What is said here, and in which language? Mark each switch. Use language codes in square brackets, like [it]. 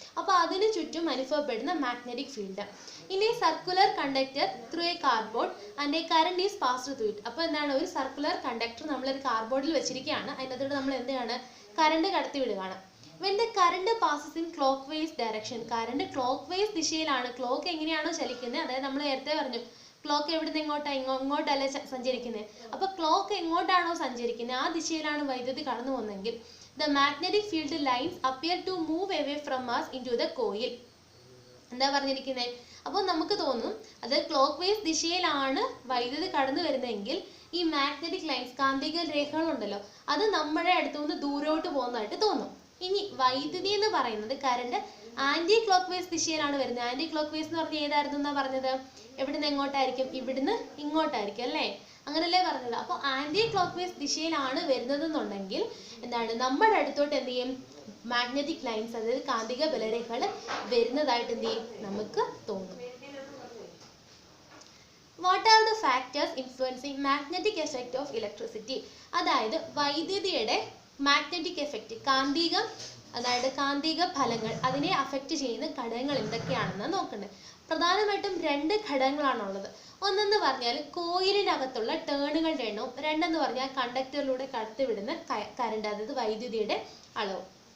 [ml] അപ്പോൾ അതിന് ചുറ്റും അനുഭവപ്പെടുന്ന മാഗ്നറ്റിക് ഫീൽഡ്. [en] ഇനി circular conductor through a cardboard and a current is passed through it. [ml] അപ്പോൾ എന്താണ്? ഒരു സർക്കുലർ കണ്ടക്ടർ നമ്മളൊരു കാർഡ്ബോർഡിൽ വെച്ചിരിക്കുകയാണ്. അതിനകത്തോട്ട് നമ്മൾ എന്താണ്? കറണ്ട് കടത്തി വിടുകയാണ്. [en] When the current passes in clockwise direction, current clockwise ദിശയിലാണ്. [ml] ക്ലോക്ക് എങ്ങനെയാണോ ചലിക്കുന്നത്, അതായത് നമ്മൾ നേരത്തെ പറഞ്ഞു ക്ലോക്ക് എവിടുന്ന് എങ്ങോട്ടാണ്? ഇങ്ങോട്ടല്ലേ സഞ്ചരിക്കുന്നത്. അപ്പോൾ ക്ലോക്ക് എങ്ങോട്ടാണോ സഞ്ചരിക്കുന്നത് ആ ദിശയിലാണ് വൈദ്യുതി കടന്നു പോകുന്നതെങ്കിൽ [en] the magnetic field lines appear to move away from us into the coil. [ml] എന്താ പറഞ്ഞിരിക്കുന്നത്? അപ്പോൾ നമുക്ക് തോന്നും അത് ക്ലോക്ക് വൈസ് ദിശയിലാണ് വൈദ്യുതി കടന്നു വരുന്നതെങ്കിൽ ഈ മാഗ്നറ്റിക് ലൈൻസ്, കാന്തിക രേഖകളുണ്ടല്ലോ, അത് നമ്മുടെ അടുത്തുനിന്ന് ദൂരോട്ട് പോകുന്നതായിട്ട് തോന്നും. ഇനി വൈദ്യുതി എന്ന് പറയുന്നത് കറണ്ട് ആന്റി ക്ലോക്ക് വൈസ് ദിശയിലാണ് വരുന്നത്. ആന്റി ക്ലോക്ക് വൈസ് എന്ന് പറഞ്ഞാൽ ഏതായിരുന്നു എന്നാ പറഞ്ഞത്? എവിടുന്ന് എങ്ങോട്ടായിരിക്കും? ഇവിടുന്ന് ഇങ്ങോട്ടായിരിക്കും അല്ലേ? അങ്ങനല്ലേ പറഞ്ഞത്? അപ്പോൾ ആന്റി ക്ലോക്ക് വൈസ് ദിശയിലാണ് വരുന്നതെന്നുണ്ടെങ്കിൽ എന്താണ്? നമ്മുടെ അടുത്തോട്ട് എന്ത് ചെയ്യും? മാഗ്നറ്റിക് ലൈൻസ്, അതായത് കാന്തിക ബലരേഖകൾ വരുന്നതായിട്ട് എന്ത് ചെയ്യും? നമുക്ക് തോന്നും. [en] What are the factors influencing magnetic effect of electricity? [ml] അതായത് വൈദ്യുതിയുടെ മാഗ്നറ്റിക് എഫക്റ്റ്, കാന്തികം, അതായത് കാന്തിക ഫലങ്ങൾ, അതിനെ അഫക്റ്റ് ചെയ്യുന്ന ഘടകങ്ങൾ എന്തൊക്കെയാണെന്ന് നോക്കേണ്ടത്. പ്രധാനമായിട്ടും 2 ഘടകങ്ങളാണുള്ളത്. ഒന്നെന്ന് പറഞ്ഞാൽ കോയിലിനകത്തുള്ള ടേണുകളുടെ എണ്ണവും, രണ്ടെന്ന് പറഞ്ഞാൽ കണ്ടക്ടറിലൂടെ കടത്തിവിടുന്ന കറണ്ട്, അതായത് വൈദ്യുതിയുടെ അളവും.